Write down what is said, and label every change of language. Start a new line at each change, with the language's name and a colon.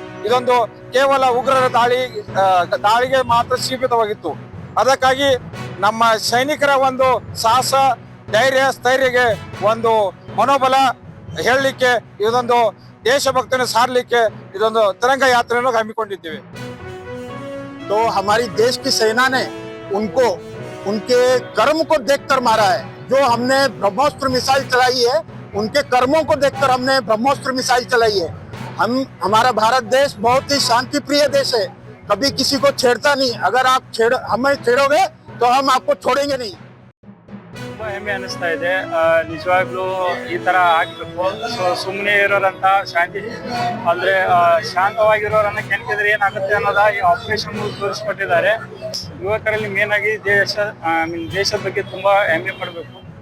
Kannada: ಇದೊಂದು ಕೇವಲ ಉಗ್ರರ ದಾಳಿಗೆ ಮಾತ್ರ ಸೀಮಿತವಾಗಿತ್ತು. ಅದಕ್ಕಾಗಿ ನಮ್ಮ ಸೈನಿಕರ ಒಂದು ಸಾಹಸ, ಧೈರ್ಯ, ಸ್ಥೈರ್ಯಗೆ ಒಂದು ಮನೋಬಲ ಹೇಳಲಿಕ್ಕೆ, ಇದೊಂದು ದೇಶಭಕ್ತಿಯನ್ನು ಸಾರಲಿಕ್ಕೆ ಇದೊಂದು ತಿರಂಗ ಯಾತ್ರೆಯನ್ನು ಹಮ್ಮಿಕೊಂಡಿದ್ದೇವೆ.
Hindi: तो हमारी देश की सेना ने उनको उनके कर्म को देखकर मारा है. जो हमने ब्रह्मोस्त्र मिसाइल चलाई है, उनके कर्मों को देखकर हमने ब्रह्मोस्त्र मिसाइल चलाई है. हमारा भारत देश बहुत ही शांति प्रिय देश है. कभी किसी को छेड़ता नहीं. अगर आप हमें छेड़ोगे तो हम आपको छोड़ेंगे नहीं.
Kannada: ತುಂಬಾ ಹೆಮ್ಮೆ ಅನಿಸ್ತಾ ಇದೆ. ನಿಜವಾಗ್ಲೂ ಈ ತರ ಆಗ್ಬೇಕು. ಸುಮ್ಮನೆ ಇರೋರಂತ ಶಾಂತಿ ಅಂದ್ರೆ ಶಾಂತವಾಗಿರೋರನ್ನ ಕೆಣಕಿದ್ರೆ ಏನಾಗುತ್ತೆ ಅನ್ನೋದ ಈ ಆಪರೇಷನ್ ತೋರಿಸ್ಕೊಟ್ಟಿದ್ದಾರೆ. ಯುವಕರಲ್ಲಿ ಮೇನ್ ಆಗಿ ದೇಶದ ಬಗ್ಗೆ ತುಂಬಾ ಹೆಮ್ಮೆ ಪಡಬೇಕು.